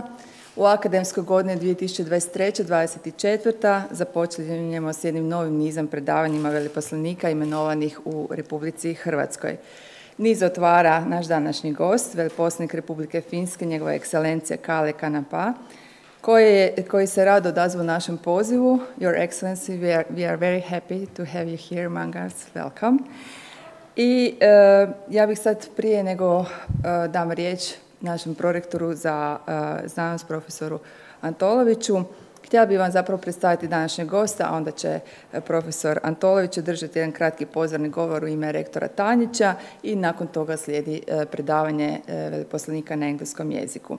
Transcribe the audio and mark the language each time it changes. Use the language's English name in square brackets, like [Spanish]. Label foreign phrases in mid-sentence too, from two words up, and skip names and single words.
[Croatian] U akademskoj godini 2023-2024 započinjemo s jednim novim nizom predavanjima veleposlanika imenovanih u Republici Hrvatskoj. Niz otvara naš današnji gost, veleposlanik Republike Finske, njegova ekscelencija Kalle Kankaanpää, koji se rado odazvao našem pozivu. [English] Your Excellency, we are very happy to have you here among us. Welcome. [Croatian] I ja bih sad prije nego dam riječ našem prorektoru za znanost, profesoru Antoloviću. Htjela bih vam zapravo predstaviti današnjeg gosta, a onda će profesor Antolović održati jedan kratki pozorni govor u ime rektora Tanjića i nakon toga slijedi predavanje veleposlanika na engleskom jeziku.